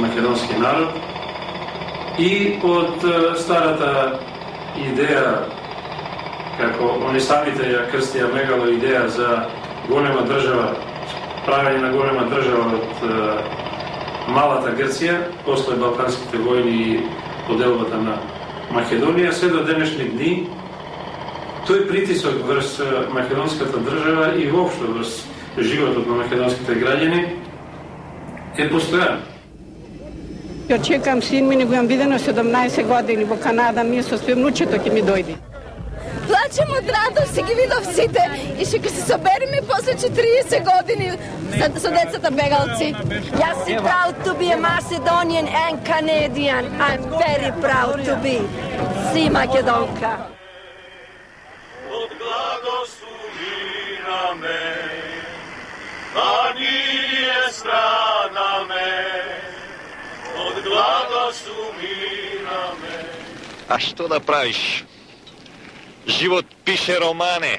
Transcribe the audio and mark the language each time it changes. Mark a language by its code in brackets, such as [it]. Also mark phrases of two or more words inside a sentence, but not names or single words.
[mk] македонски народ, и од старата идеја, како они самите ја крстија мегало идеја за голема држава, правење на голема држава од малата Грција, после Балканските војни и поделбата на Македонија, се до денешни дни, тој притисок врз македонската држава и воопшто врз животот на македонските граѓани е постојан. Ја чекам син ми, него јам видено 17 години во Канада, ние со свој внучето ќе ми дојде. плачем од радост и ги видов сите и ќе се собериме после 40 години со децата бегалци. Јас си [en] proud to be a Macedonian and Canadian. I'm very proud to be. [mk] Си Македонка. Од гладост умираме, а ние страдаме. Од гладост умираме. А што да правиш? Живот пише романе.